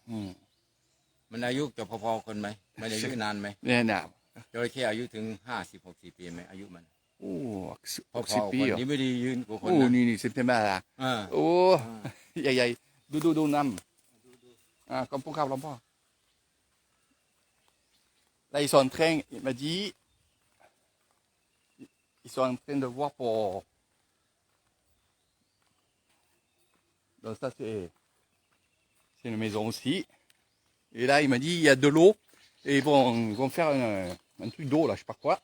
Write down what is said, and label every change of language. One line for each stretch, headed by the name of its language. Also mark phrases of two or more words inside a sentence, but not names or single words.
Thai: อืม มันอายุจะพอๆคนไหมมันอายุนานไหม เนี่ย จระเข้อายุถึง50-60 ปีไหมอายุมัน โอ้ พอ สิบ ๆ ปี คน เหรอ นี้ไม่ได้ยืนกว่าคน โอ้ นะ นี่สิบเซนมาละ อ่า โอ้ใหญ่ดูน้ำ
French: comme pour Carl Lampard. Là, ils sont en train, il m'a dit, ils sont en train de voir pour... Donc ça, c'est une maison aussi. Et là, il m'a dit, il y a de l'eau, et ils vont faire un truc d'eau, là, je sais pas quoi.